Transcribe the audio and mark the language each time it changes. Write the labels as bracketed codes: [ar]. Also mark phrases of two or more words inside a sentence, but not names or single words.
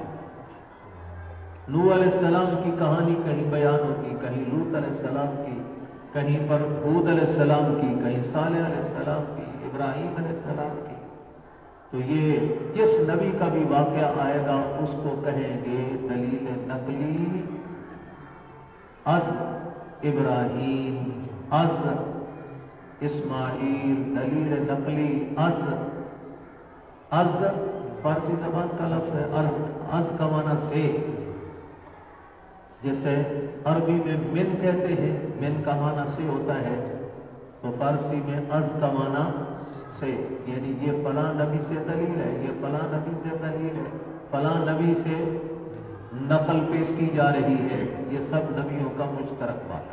[ur] نوح علیہ السلام کی کہانی کہیں بیان ہوتی، کہیں لوط علیہ السلام کی، کہیں پر ہود علیہ السلام کی، کہیں صالح علیہ السلام کی، ابراہیم علیہ السلام کی۔ تو یہ جس نبی کا بھی واقعہ آئے گا اس کو کہیں گے دلیل نقلی از ابراہیم از اسماعیل، دلیل نقلی از فارسی زبان کا لفظ ہے از کا معنی سے، جیسے عربی میں من کہتے ہیں، من کا معنی سے ہوتا ہے، تو فارسی میں از کا معنی سے، یعنی یہ فلاں نبی سے دلیل ہے، یہ فلاں نبی سے دلیل ہے، فلاں نبی سے نقل پیش کی جا رہی ہے، یہ سب نبیوں کا مشترک بات ہے۔